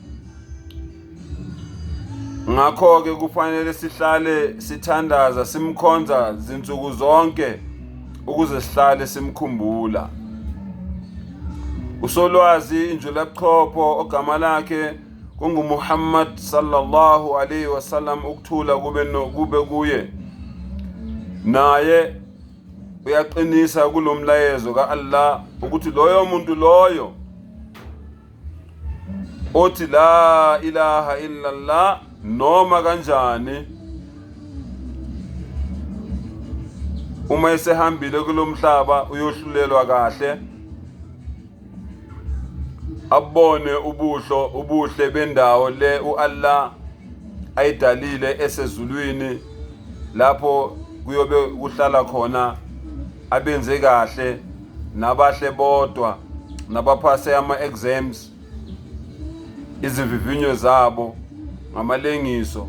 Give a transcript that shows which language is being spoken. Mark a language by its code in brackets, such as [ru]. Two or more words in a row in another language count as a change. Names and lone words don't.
[zu] Ngakho-ke kufanele sihlale sithandaza simkhonza zinsuku zonke ukuze sihlale simkhumbula. Usolwazi injulabuchopho ogama lakhe kunguMuhammad [ar] صلى الله عليه وسلم, [zu] ukuthula kube kuye, naye uyaqinisa kulomlayezo ka-Allah ukuthi loyo muntu loyo othi [ar] لا إله إلا الله [zu] noma kanjani, uma esehambile kulomhlaba uyohlulelwa kahle, abone ubuhle bendawo le u-Allah ayidalile esezulwini, lapho kuyobe kuhlala khona abenze kahle nabahle bodwa, nabaphase ama-exams, izivivinyo zabo ngamalengiso.